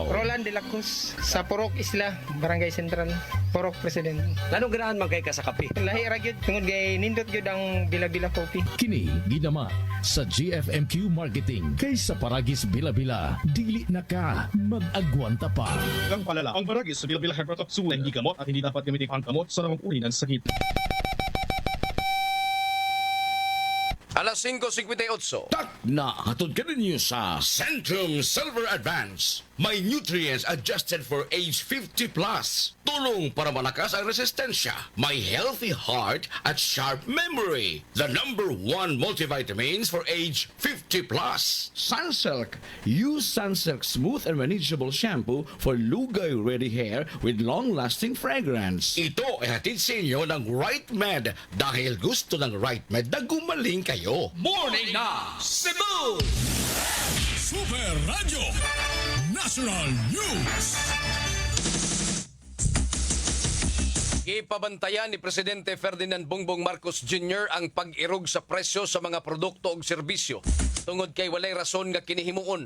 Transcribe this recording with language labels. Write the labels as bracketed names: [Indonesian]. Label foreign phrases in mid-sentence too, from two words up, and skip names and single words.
[Cebuano] Roland De La Cruz, sa Purok Isla, Barangay Central, Purok President. Anong ganahan man kay ka sa kape? Lahi ra gyud tungod kay nindot gyud ang Bila-Bila Coffee. Kini gidama sa GFMQ Marketing. Kay sa Paragis Bila-Bila, dili na ka mag-agwanta pa. [Filipino] Ang palala, ang Paragis Bila-Bila Herbal Capsule hindi gamot at hindi dapat gamitin pangkamot sa namang uri ng sakit. Alas 5:58. [Cebuano] Na hatod ka ninyo sa Centrum Silver Advance. [English] May nutrients adjusted for age 50 plus. [Filipino] Tulong para malakas ang resistensya. May [English] healthy heart [Filipino] at [English] sharp memory. The #1 multivitamins for age 50 plus. Sunsilk. Use Sunsilk smooth and manageable shampoo for lugay-ready hair with long-lasting fragrance. [Filipino] Ito ay hatid sa inyo ng Right Med dahil gusto ng Right Med na gumaling kayo. [Cebuano] Morning na Cebu! [English] Super Radio National News. [Cebuano] Ipabantayan ni Presidente Ferdinand Bongbong Marcos Jr. ang pag-irog sa presyo sa mga produkto ug serbisyo. Tungod kay walay rason nga kinihimuon.